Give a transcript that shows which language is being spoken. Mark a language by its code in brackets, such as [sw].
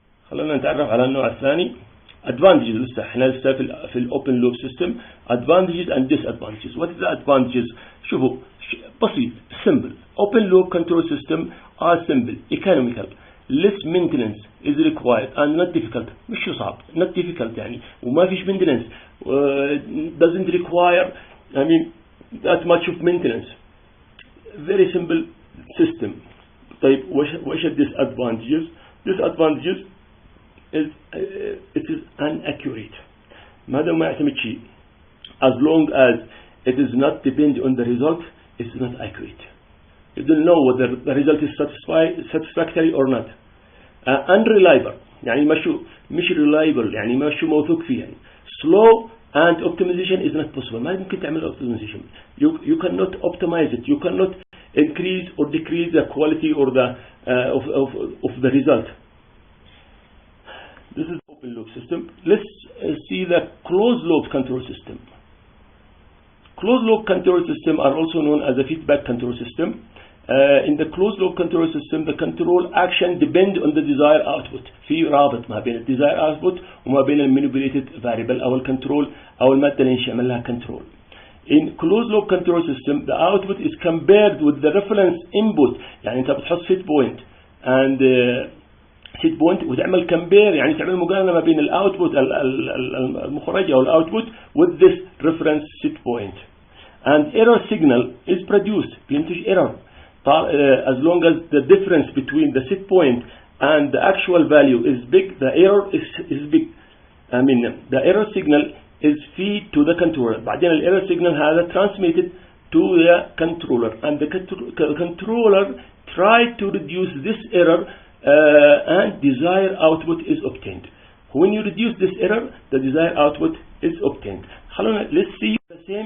[ar] خلونا نتعرف على النوع الثاني advantages. لسه احنا لسه في الاوبن لوب سيستم [en] advantages and disadvantages. What is the advantages؟ [ar] شوفوا بسيط [en] simple. Open loop control system are simple, economical, less maintenance is required and not difficult. [ar] مش صعب، [en] not difficult [ar] يعني وما فيش [en] maintenance, doesn't require that much of maintenance. Very simple system. [ar] طيب وش [en] disadvantages؟ Disadvantages is it is inaccurate. [ar] ما دام ما يعتمد شيء. [en] As long as it is not depend on the result, it is not accurate. You don't know whether the result is satisfactory or not. [ar] Unreliable يعني مش reliable يعني مش موثوق فيه يعني. [en] Slow and optimization is not possible. [ar] ما يمكن تعمل optimization. [en] You cannot optimize it. You cannot increase or decrease the quality or the of the result. This is open loop system. Let's see the closed loop control system. Closed loop control system are also known as a feedback control system. In the closed loop control system, the control action depend on the desired output. [ar] في رابط ما بين desired output وما بين manipulated variable أو الكنترول أو المادة اللي نعمل لها control. [en] In closed loop control system, the output is compared with the reference input. [ar] يعني أنت بتحط [en] set point and set point [ar] وتعمل compare يعني تعمل مقارنة ما بين الاوتبوت المخرج أو الاوتبوت [en] with this reference set point. And error signal is produced. [ar] بينتج [en] error. As long as the difference between the set point and the actual value is big, the error is big. The error signal is fed to the controller. [ar] بعدين [en] error signal هذا transmitted to the controller, and the controller try to reduce this error and desired output is obtained. When you reduce this error, the desired output is obtained. Let's see the same